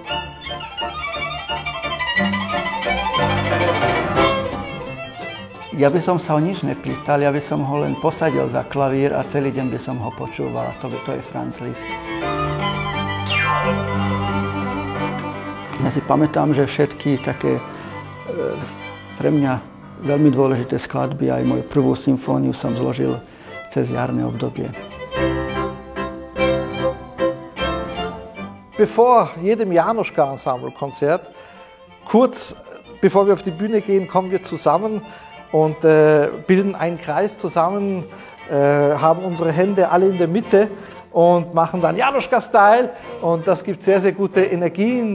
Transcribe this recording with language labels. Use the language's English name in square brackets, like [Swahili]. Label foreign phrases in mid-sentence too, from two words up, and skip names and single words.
[Slovak] Ja by som sa o nič nepýtal, ja by som ho len posadil za klavír a celý deň by som ho počúval. To je Franz Liszt. Ja si pamätám, že všetky také pre mňa veľmi dôležité skladby, aj moju prvú symfóniu som zložil cez jarné obdobie. [German] Bevor jedem Jánoschka-Ensemble-Konzert, kurz bevor wir auf die Bühne gehen, kommen wir zusammen und bilden einen Kreis zusammen, haben unsere Hände alle in der Mitte und machen dann Jánoschka-Style und das gibt sehr, sehr gute Energien.